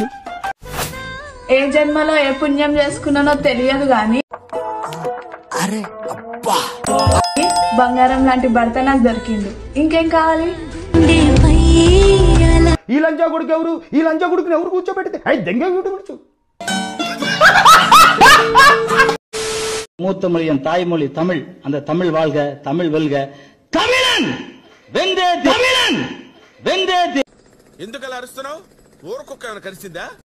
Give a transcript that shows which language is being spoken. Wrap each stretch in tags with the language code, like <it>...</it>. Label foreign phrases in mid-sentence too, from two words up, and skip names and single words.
<te>ఏ జన్మలో ఏ పుణ్యం చేసుకున్నానో తెలియదు గాని బంగారం లాంటి భర్త నాకు దొరికింది. ఇంకేం కావాలి? ఈ లంచా కొడుకు ఎవరు? ఈ లంచా కొడుకుని ఎవరు కూర్చోబెడితే దెంగ కూర్చో.</te> <ta>மூத்த மொழி என் தாய்மொழி தமிழ். அந்த தமிழ் வாழ்க, தமிழ் வெல்க. தமிழன் வெந்தே தமிழன் வெந்தே.</ta> <te>ఎందుకలా అరుస్తున్నావు? ఊరుకొక్క ఏమైనా కరిసిందా?</te>